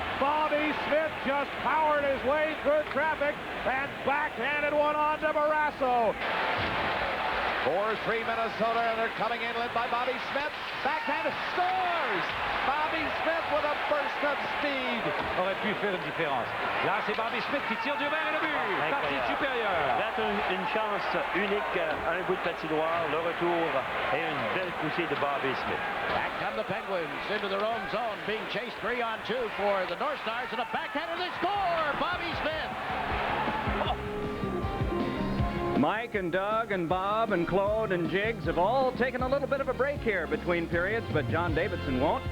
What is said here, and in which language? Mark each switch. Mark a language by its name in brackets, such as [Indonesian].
[English] Bobby Smith just powered his way through traffic and backhanded one on to Barrazzo. 4-3 Minnesota, and they're coming inland by Bobby Smith. Backhand scores! Bobby Smith with a burst of speed. [French] Aurait pu faire une différence. Là, c'est Bobby Smith qui tire du verre et le but. Partie supérieure. une chance unique à un bout de patinoire, le retour et une belle poussée de Bobby Smith. [English] Back come the Penguins into their own zone, being chased 3-on-2 for the North Stars, and a backhander, they score! Bobby Smith! Mike and Doug and Bob and Claude and Jiggs have all taken a little bit of a break here between periods, but John Davidson won't.